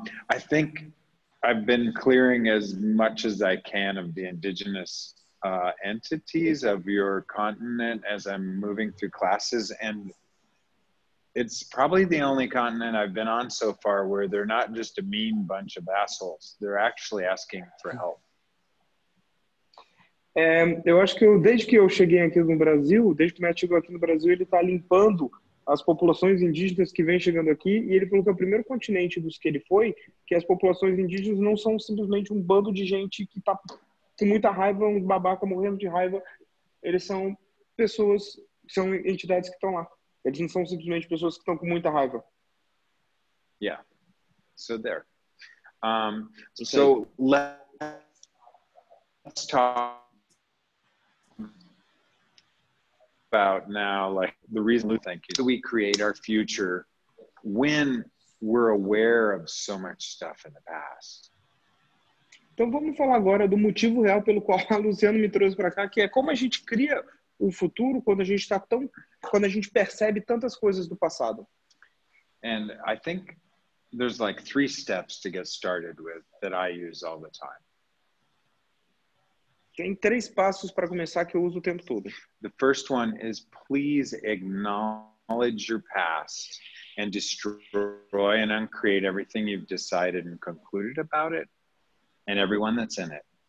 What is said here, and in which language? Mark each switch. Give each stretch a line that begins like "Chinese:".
English: I think I've been clearing as much as I can of the indigenous entities of your continent as I'm moving through classes, and it's probably the only continent I've been on so far where they're not just a mean bunch of assholes. They're actually asking for help.
Portuguese: Eu acho que desde que eu cheguei aqui no Brasil, desde que o Matt chegou aqui no Brasil, ele está limpando as populações indígenas que vêm chegando aqui, e ele falou que é o primeiro continente dos que ele foi, que as populações indígenas não são simplesmente um bando de gente que está com muita raiva, um babaca morrendo de raiva. Eles são pessoas, são entidades que estão lá. Eles não são simplesmente pessoas que estão com muita raiva.
English: Yeah. So there. So let's talk about now, like the reason, thank you, so we create our future when we're aware of so much stuff in the past.
Portuguese: Então vamos falar agora do motivo real pelo qual a Luciana me trouxe para cá, que é como a gente cria o futuro quando a gente percebe tantas coisas do passado.
English: And I think there's like 3 steps to get started with that I use all the time.
Portuguese: Tem 3 passos para começar que eu uso o tempo todo.
English: The first one is please acknowledge your past and destroy and uncreate everything you've decided and concluded about it and everyone that's in it.